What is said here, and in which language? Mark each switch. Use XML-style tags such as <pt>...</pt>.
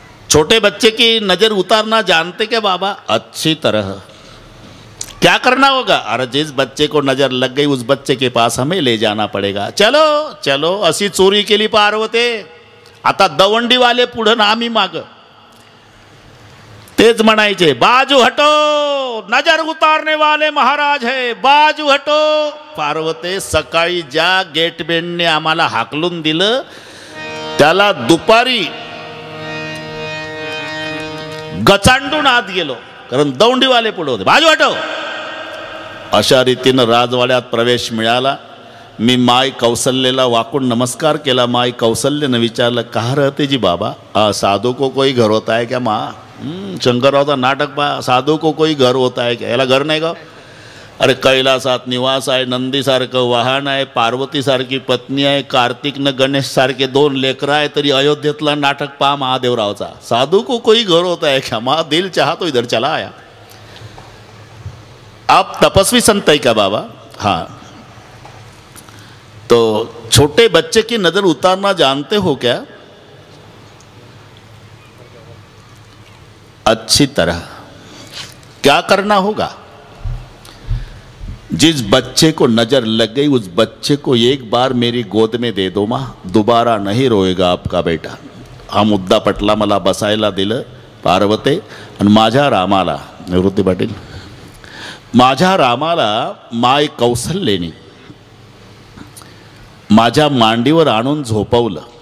<hi>छोटे बच्चे की नजर उतारना जानते क्या बाबा? अच्छी तरह. क्या करना होगा? अरे जिस बच्चे को नजर लग गई उस बच्चे के पास हमें ले जाना पड़ेगा. चलो चलो.</hi> <mr>अशी चोरी केली पार्वती. आता दवंडीवाले पुढं ना आम्ही माग. तेच म्हणायचे,</mr> <hi>बाजू हटो, नजर उतारने वाले महाराज है, बाजू हटो.</hi> <mr>पार्वती, सकाळी ज्या गेटमॅनने आम्हाला हाकलून दिलं त्याला दुपारी गचांडून आत गेलो, कारण दवंडीवाले पुढे होते.</mr> <hi>बाजू हटो.</hi> <mr>अशा रीतीनं राजवाड्यात प्रवेश मिळाला. मी माय कौसल्येला वाकून नमस्कार केला. माय कौसल्यनं विचारलं,</mr> <hi>कहा रहते जी बाबा? साधू को कोई घर होता है क्या माँ?</hi> <mr>शंकररावचा नाटक पहा.</mr> <hi>साधू को कोई घर होता है क्या?</hi> <mr>याला घर नाही का? अरे कैलासात निवास आहे, नंदीसारखं वाहन आहे, पार्वतीसारखी पत्नी आहे, कार्तिकनं गणेश सारखे 2 लेकरं आहे, तरी अयोध्येतला नाटक पहा महादेवरावचा.</mr> <hi>साधू को कोई घर होता है क्या? माँ दिल चाहा तो इधर चला आया. आप तपस्वी संत है क्या बाबा? हाँ. तो छोटे बच्चे की नजर उतारना जानते हो क्या? अच्छी तरह. क्या करना होगा? जिस बच्चे को नजर लग गई उस बच्चे को एक बार मेरी गोद में दे दो माँ, दोबारा नहीं रोएगा आपका बेटा.</hi> <mr>हा मुद्दा पटला. मला बसायला दिलं पार्वती. आणि माझ्या रामाला, निवृत्ती पाटील, माझ्या रामाला माय कौसल्येने माझ्या मांडीवर आणून झोपवलं.</mr>